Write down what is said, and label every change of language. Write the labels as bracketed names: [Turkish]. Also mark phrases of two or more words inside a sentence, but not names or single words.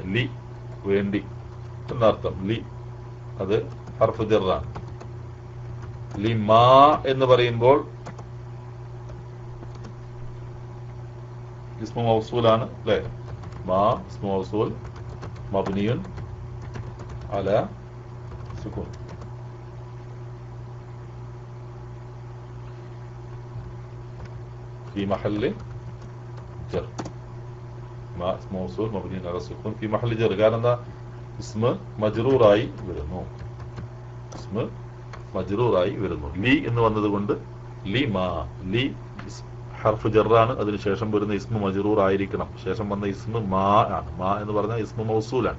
[Malayalam] ലി വേണ്ടി എന്നർത്ഥം. ലി അത് [Arabic] حرف جر. [Malayalam] ലിമാ എന്ന് പറയുമ്പോൾ [Arabic] اسم موصول [Malayalam] അല്ലേ? [Arabic] ما اسم موصول مبني على سكون. في محل جر. ما اسم موصول مبني على السكون في محل جر. [Malayalam] കാരണം എന്താ? [Arabic] اسم مجرور [Malayalam] വരുന്നു. ലി എന്ന് വന്നതുകൊണ്ട് ലിമാ. ലി [Arabic] حرف جر, [Malayalam] അതിനുശേഷം വരുന്ന [Arabic] اسم مجرور [Malayalam] ആയിരിക്കണം. ശേഷം വന്ന ഇസ്മ മാ ആണ്. മാ എന്ന് പറഞ്ഞാൽ [Arabic] اسم موصول.